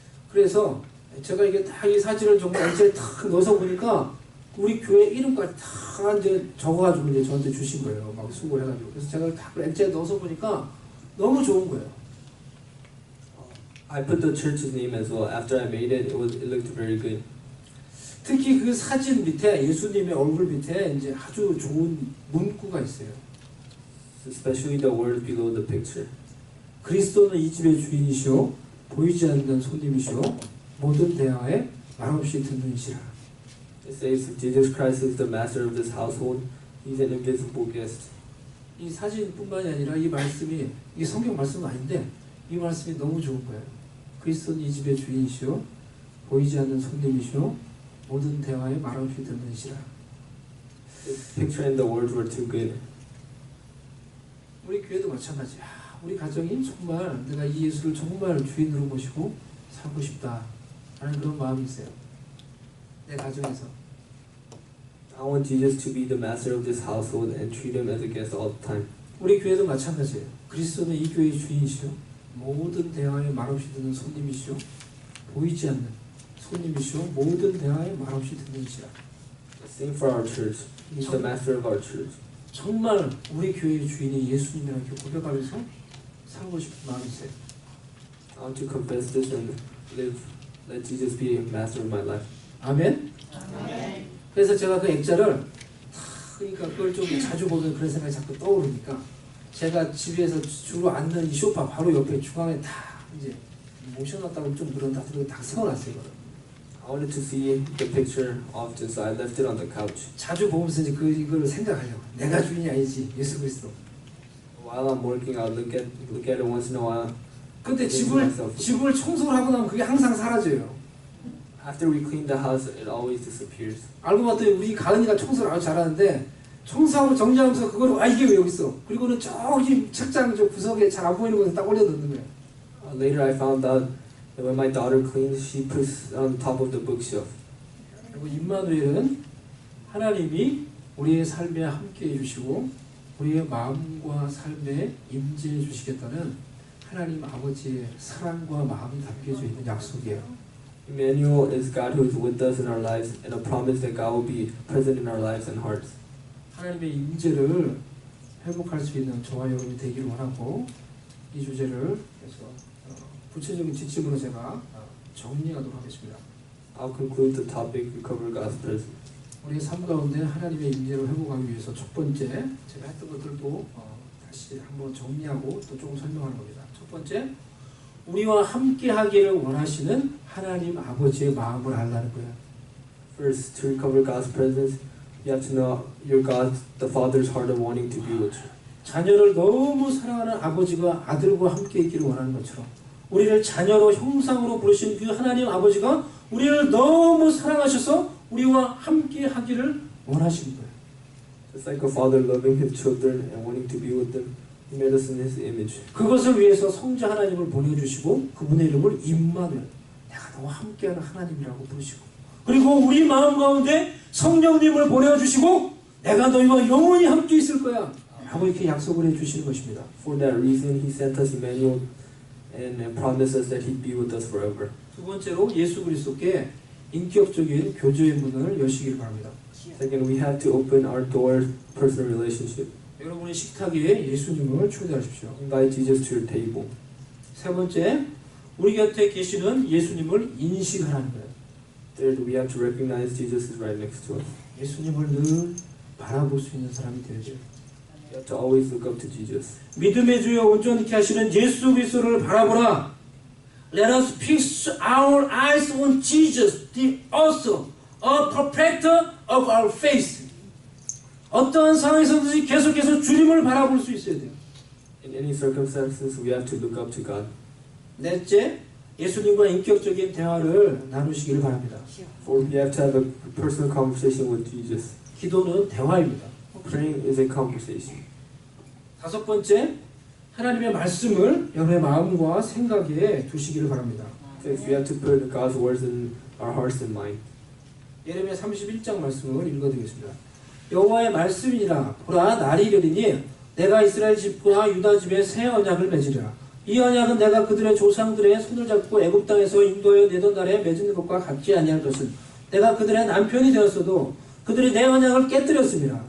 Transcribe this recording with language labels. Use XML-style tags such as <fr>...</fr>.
<ko>그래서 제가 이게 딱 이 사진을 정말 이제 탁 넣어서 보니까 우리 교회 이름까지 다 이제 적어가지고 이제 저한테 주신 거예요. 막 수고를 해가지고. 그래서 제가 딱 렌즈에 넣어서 보니까 너무 좋은 거예요.</ko> <en>I put the church's name as well. After I made it, it looked very good.</en> <ko>특히 그 사진 밑에 예수님의 얼굴 밑에 이제 아주 좋은 문구가 있어요.</ko> <en>Especially the words below the picture.</en> <ko>그리스도는 이 집의 주인이시오, 보이지 않는 손님이시오, 모든 대화에 말없이 듣는 이시라.</ko> <en>It says Jesus Christ is the master of this household. He's an invisible guest.</en> <ko>이 사진뿐만이 아니라 이 말씀이 이게 성경 말씀은 아닌데 이 말씀이 너무 좋은 거예요. 그리스도는 이 집의 주인이시오, 보이지 않는 손님이시오, 모든 대화에 말없이 듣는 이시라.</ko> <en>The picture and the words were too good.</en> <ko>우리 교회도 마찬가지야. 우리 가정이 정말 내가 이 예수를 정말 주인으로 모시고 살고 싶다 라는 그런 마음이 있어요. 내 가정에서.</ko> <en>I want Jesus to be the master of this household and treat him as a guest all the time.</en> <ko>우리 교회도 마찬가지예요. 그리스도는 이 교회의 주인이시오, 모든 대화에 말없이 듣는 손님이시오, 보이지 않는 손님이시오, 모든 대화에 말없이 듣는 이시라.</ko> <en>Same for our church. He's the master of our church.</en> <ko>정말 우리 교회의 주인이 예수님이라고 이렇게 고백하면서 살고 싶은 마음이 있어요.</ko> <en>I want to confess this and let Jesus be master of my life.</en> <ko>아멘? 그래서 제가 그 액자를 그러니까 그걸 좀 자주 보면 그런 생각이 자꾸 떠오르니까 제가 집에서 주로 앉는 이 소파 바로 옆에 중앙에 다 이제 모셔놨다고 좀 그런다 그러고 다 세워놨어요. 이거를.</ko> <en>I wanted to see the picture often, so I left it on the couch.</en> <ko>자주 보면서 이제 이걸 생각하려고. 내가 주인이 아니지 예수 그리스도.</ko> <en>While I'm working, I'll look at it once in a while.</en> <ko>근데 집을 청소를 하고 나면 그게 항상 사라져요.</ko> <en>After we clean the house, it always disappears.</en> <ko>알고 봤더니 우리 가은이가 청소를 아주 잘하는데 청소하고 정리하면서 그걸 이게 왜 여기 있어? 그리고는 저기 책장 저 구석에 잘 안 보이는 곳에 딱 올려놓는 거예요.</ko> <en>Later, I found out that when my daughter cleans, she puts it on top of the bookshelf.</en> <ko>그리고 임마누엘은 하나님이 우리의 삶에 함께해 주시고 우리의 마음과 삶에 임재해 주시겠다는 하나님 아버지의 사랑과 마음이 담겨져 있는 약속이에요.</ko> <en>Emmanuel is God who is with us in our lives, and a promise that God will be present in our lives and hearts.</en> <ko>하나님의 임재를 회복할 수 있는 저와 여러분이 되기를 원하고 이 주제를 그래서 구체적인 지침으로 제가 정리하도록 하겠습니다.</ko> <en>I'll conclude the topic, recover God's presence.</en> <ko>우리의 삶 가운데 하나님의 임재를 회복하기 위해서 첫 번째 제가 했던 것들도 다시 한번 정리하고 또 조금 설명하는 겁니다. 첫 번째, 우리와 함께 하기를 원하시는 하나님 아버지의 마음을 알라는 거예요.</ko> <en>First, to recover God's presence, you have to know your God, the Father's heart of wanting to be with you.</en> <ko>자녀를 너무 사랑하는 아버지가 아들과 함께 있기를 원하는 것처럼 우리를 자녀로 형상으로 부르신 그 하나님 아버지가 우리를 너무 사랑하셔서 우리와 함께 하기를 원하시는 거예요.</ko> <en>Just like a father loving his children and wanting to be with them, he made us in his image.</en> <ko>그것을 위해서 성자 하나님을 보내주시고 그분의 이름을 임마누엘, 내가 너와 함께하는 하나님이라고 부르시고 그리고 우리 마음 가운데 성령님을 보내주시고 내가 너희와 영원히 함께 있을 거야 라고 이렇게 약속을 해주시는 것입니다.</ko> <en>For that reason, he sent us Emmanuel and promised us that he'd be with us forever.</en> <ko>두 번째로 예수 그리스도께 인격적인 교제의 문을 여시기를 바랍니다.</ko> <en>Second, we have to open our door personal relationship.</en> <ko>여러분의 식탁에 예수님을 초대하십시오.</ko> <en>Invite Jesus to your table.</en> <ko>세 번째, 우리 곁에 계시는 예수님을 인식하라는 거예요.</ko> <en>Third, we have to recognize Jesus is right next to us.</en> <ko>예수님을 늘 바라볼 수 있는 사람이 되어야 돼요.</ko> <en>We have to always look up to Jesus.</en> <ko>믿음의 주여 온전케 하시는 예수 그리스도를 바라보라.</ko> <en>Let us fix our eyes on Jesus, the author, a perfecter of our faith.</en> <ko>어떠한 상황에서든지 계속해서 주님을 바라볼 수 있어야 돼요.</ko> <en>In any circumstances, we have to look up to God.</en> <ko>넷째, 예수님과 인격적인 대화를 나누시기를 바랍니다.</ko> <en>Fourth, we have to have a personal conversation with Jesus.</en> <ko>기도는 대화입니다.</ko> <en>Praying is a conversation.</en> <ko>다섯 번째, 하나님의 말씀을 여러분의 마음과 생각에 두시기를 바랍니다.</ko> <en>Fifth, we have to put God's words in our hearts and mind.</en> <ko>예레미야 31장 말씀을 읽어드리겠습니다. 여호와의 말씀이니라. 보라 날이 이르리니 내가 이스라엘 집과 유다 집에 새 언약을 맺으리라. 이 언약은 내가 그들의 조상들의 손을 잡고 애굽 땅에서 인도하여 내던 날에 맺은 것과 같지 아니할 것은 내가 그들의 남편이 되었어도 그들이 내 언약을 깨뜨렸습니다.</ko>